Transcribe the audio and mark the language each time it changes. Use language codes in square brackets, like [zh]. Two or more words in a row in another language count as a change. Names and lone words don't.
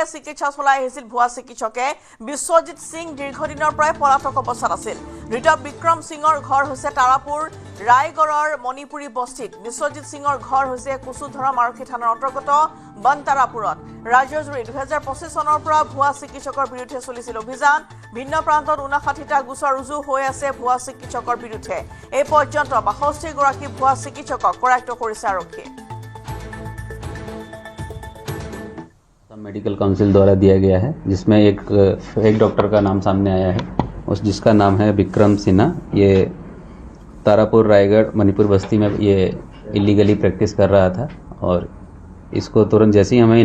[as] চিকিৎসা চলাই আহিছিল ভুৱা চিকিৎসকে বিশ্বজিৎ সিং দীৰ্ঘদিনৰ পৰাই পলাতক অৱস্থাত আছিল ধৃত বিক্ৰম সিঙৰ ঘৰ হৈছে তাৰাপুৰ ৰায়গড়ৰ মণিপুৰী বস্তিত বিশ্বজিৎ সিঙৰ ঘৰ হৈছে কুচুধৰম আৰক্ষী থানাৰ অন্তৰ্গত বনতাৰাপুৰত ৰাজ্যজুৰি 2025 চনৰ পৰা ভুৱা চিকিৎসকৰ বিৰুদ্ধে চলিছিল অভিযান ভিন্ন প্ৰান্তত 59টা গোচৰ ৰুজু হৈ আছে ভুৱা চিকিৎসকৰ বিৰুদ্ধে এই পৰ্যন্ত 62 গৰাকী ভুৱা চিকিৎসকক কৰায়ত্ব কৰিছে আৰক্ষীয়ে [en] medical council [hi] द्वारा दिया गया है जिसमें एक डॉक्टर का नाम सामने आया है जिसका नाम है विक्रम सिन्हा ये तारापुर रायगढ़ मणिपुर बस्ती में ये [en] illegally practice [hi] कर रहा था और इसको तुरंत जैसे ही हमें